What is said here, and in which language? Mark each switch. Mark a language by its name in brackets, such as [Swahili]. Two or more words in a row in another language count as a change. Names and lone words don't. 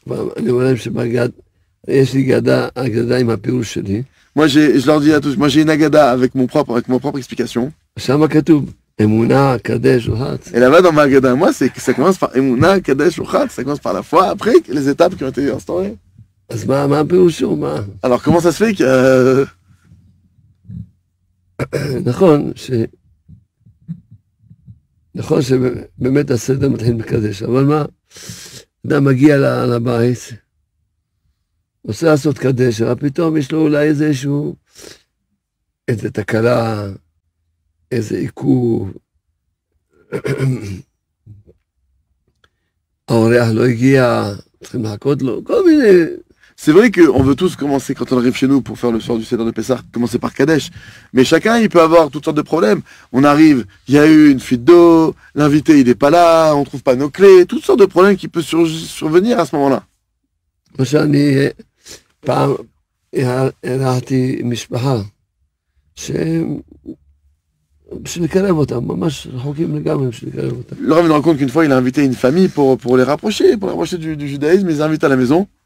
[French] Moi, je leur dis à tous, moi j'ai une Agada avec ma propre explication. Et là-bas dans ma Agada, moi, c'est que ça commence par Emouna, [Hebrew] קדש שוחט, [French] ça commence par la foi, après les étapes qui ont été instaurées. Alors comment ça se fait que... [Hebrew] נכון שבאמת הסדר מתחיל מקדש, אבל מה, אדם מגיע לבית, רוצה לעשות קדש, אבל פתאום יש לו אולי איזו תקלה, איזה עיכוב, האורח לא הגיע, צריכים לחכות לו, כל מיני... [French] C'est vrai qu'on veut tous commencer, quand on arrive chez nous pour faire le soir du Seder de Pessah, commencer par Kadesh. Mais chacun, il peut avoir toutes sortes de problèmes. On arrive, il y a eu une fuite d'eau, l'invité, il n'est pas là, on trouve pas nos clés, toutes sortes de problèmes qui peuvent survenir à ce moment-là. Le Rav me raconte qu'une fois, il a invité une famille pour les rapprocher du judaïsme, il les invite à la maison.